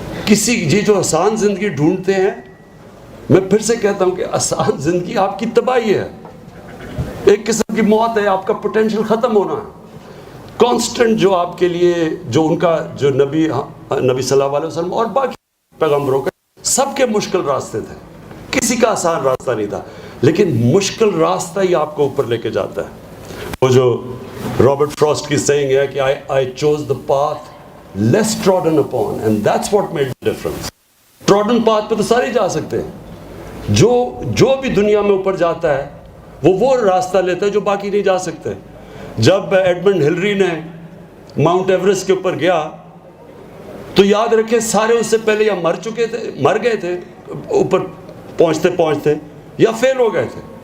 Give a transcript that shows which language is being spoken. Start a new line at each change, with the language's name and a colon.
Urdu: یہ جو آسان زندگی ڈھونڈتے ہیں, میں پھر سے کہتا ہوں کہ آسان زندگی آپ کی تباہی ہے, ایک قسم کی موت ہے, آپ کا پوٹینشیل ختم ہونا ہے. کانسٹنٹ جو آپ کے لیے, جو ان کا جو نبی صلی اللہ علیہ وسلم اور باقی پیغمبروں کے سب کے مشکل راستے تھے, کسی کا آسان راستہ نہیں تھا, لیکن مشکل راستہ ہی آپ کو اوپر لے کے جاتا ہے. وہ جو رابرٹ فراسٹ کی سیئنگ ہے کہ
English: I chose the path less trodden upon and that's what made the difference.
Urdu: trodden path پہ تو سارے جا سکتے ہیں, جو بھی دنیا میں اوپر جاتا ہے وہ راستہ لیتا ہے جو باقی نہیں جا سکتے. جب ایڈمنڈ ہلری نے ماؤنٹ ایوریسٹ کے اوپر گیا تو یاد رکھیں سارے اس سے پہلے یا مر گئے تھے اوپر پہنچتے یا فیل ہو گئے تھے.